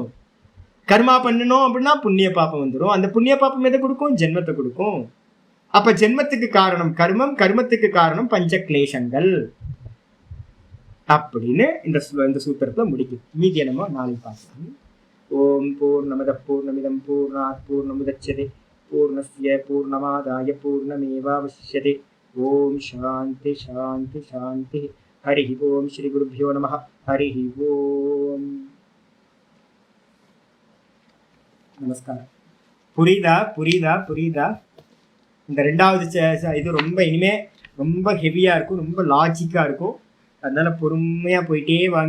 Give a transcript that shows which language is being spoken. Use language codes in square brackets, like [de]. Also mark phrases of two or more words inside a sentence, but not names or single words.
[ta] கர்மா பண்ணணும் அப்படின்னா புண்ணிய பாப்பம் வந்துடும். அந்த புண்ணிய பாப்பம் எதை கொடுக்கும், ஜென்மத்தை கொடுக்கும். அப்ப ஜென்மத்துக்கு காரணம் கர்மம், கர்மத்துக்கு காரணம் பஞ்ச கிளேசங்கள் அப்படின்னு இந்த சூத்திரத்துல முடிக்கும். மீதியை நம்ம நாளைக்கு பார்க்கலாம். [sa] ओं पूर्णमदः पूर्णमिदं पूर्णात् पूर्णमुदच्यते पूर्णस्य पूर्णमादाय पूर्णमेवावशिष्यते. ओं शान्तिः शान्तिः शान्तिः। हरि ओं। श्री गुरुभ्यो नमः. [ta] ஹரி ஓம். நமஸ்காரம். புரியுதா புரியுதா புரியுதா? இந்த ரெண்டாவது இது ரொம்ப இனிமே ரொம்ப ஹெவியா இருக்கும், ரொம்ப லாஜிக்கா இருக்கும். அதனால பொறுமையா போயிட்டே வாங்க.